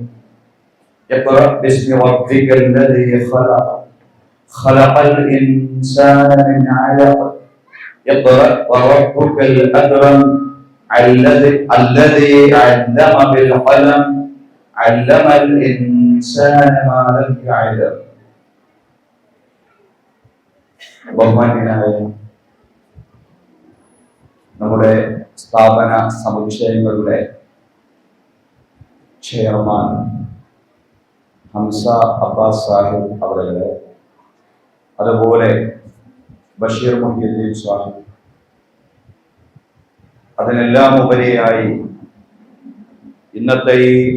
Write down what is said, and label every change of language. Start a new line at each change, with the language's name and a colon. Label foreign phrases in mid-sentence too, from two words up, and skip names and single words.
Arabic: اقرأ باسم ربك الذي خلق خلق الإنسان من علق اقرأ وربك الأكرم الذي علم بالقلم علم الإنسان ما لم يعلم.
Malayalam: ബഹുമാന്യനായ നമ്മുടെ സ്ഥാപന സമുച്ചയങ്ങളുടെ ചെയർമാൻ ഹംസ അബ്ബാസ് സാഹിബ് അവരുടെ, അതുപോലെ ബഷീർ മുഹിയുദ്ദീൻ സാഹിബ്, അതിനെല്ലാം ഉപരിയായി ഇന്നത്തെ ഈ